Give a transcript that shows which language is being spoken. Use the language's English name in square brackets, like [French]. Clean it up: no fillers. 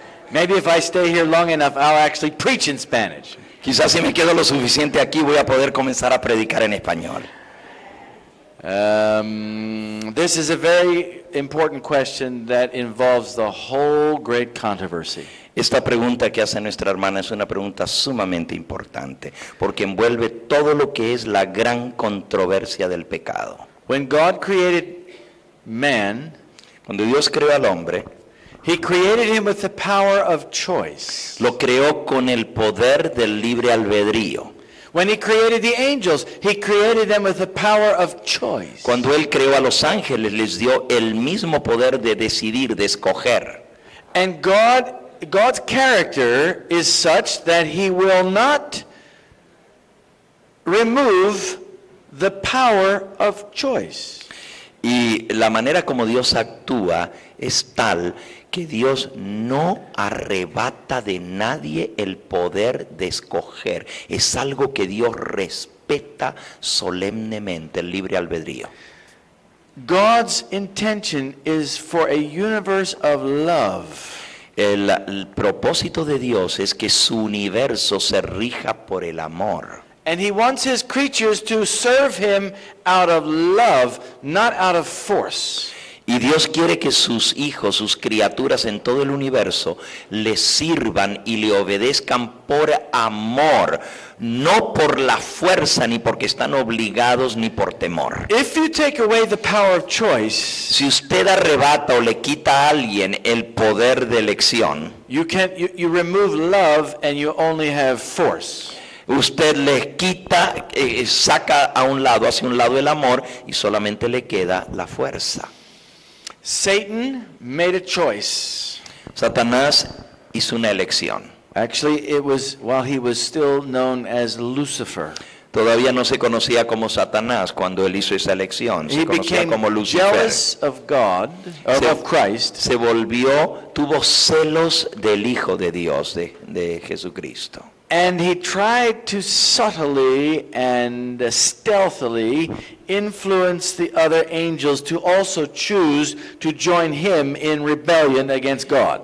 [English] Maybe if I stay here long enough, I'll actually preach in Spanish. [Spanish] Quizás si me quedo lo suficiente aquí voy a poder comenzar a predicar en español. [English] This is a very important question that involves the whole great controversy. [Spanish] Esta pregunta que hace nuestra hermana es una pregunta sumamente importante, porque envuelve todo lo que es la gran controversia del pecado. [English] When God created man, [Spanish] cuando Dios creó al hombre, [English] He created him with the power of choice. [Spanish] Lo creó con el poder del libre albedrío. [English] When He created the angels, He created them with the power of choice. [Spanish] Cuando Él creó a los ángeles, les dio el mismo poder de decidir, de escoger. [English] And God's character is such that He will not remove the power of choice. [Spanish] Y la manera como Dios actúa es tal que Dios no arrebata de nadie el poder de escoger. Es algo que Dios respeta solemnemente, el libre albedrío. [English] God's intention is for a universe of love. [Spanish] El propósito de Dios es que su universo se rija por el amor. [English] And He wants His creatures to serve Him out of love, not out of force. [Spanish] Y Dios quiere que sus hijos, sus criaturas en todo el universo, le sirvan y le obedezcan por amor, no por la fuerza, ni porque están obligados, ni por temor. [English] If you take away the power of choice, [Spanish] si usted arrebata o le quita a alguien el poder de elección, [English] you remove love and you only have force. [Spanish] Usted le quita, saca a un lado, hacia un lado el amor y solamente le queda la fuerza. [English] Satan made a choice. [Spanish] Satanás hizo una elección. [English] Actually, it was while he was still known as Lucifer. [Spanish] Todavía no se conocía como Satanás cuando él hizo esa elección. Se conocía como Lucifer. [English] Jealous of God, of Christ. [Spanish] Se volvió, tuvo celos del Hijo de Dios, de Jesucristo. [English] And he tried to subtly and stealthily influence the other angels to also choose to join him in rebellion against God.